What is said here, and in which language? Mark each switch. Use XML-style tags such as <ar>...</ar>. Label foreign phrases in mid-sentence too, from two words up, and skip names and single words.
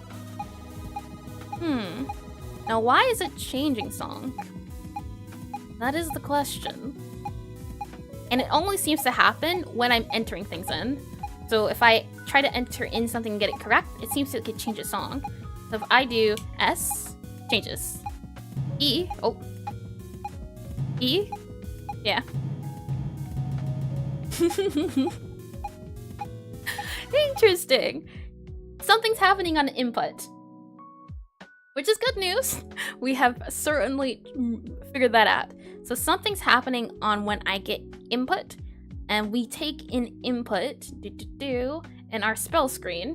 <en>Now why is it changing song? That is the question. And it only seems to happen when I'm entering things in. So if I try to enter in something and get it correct, it seems to change a song. So if I do S, changes. E, oh. E, yeah. Interesting. Something's happening on input, which is good news. We have certainly figured that out. So something's happening on when I get input, and we take in input in our spell screen.</en>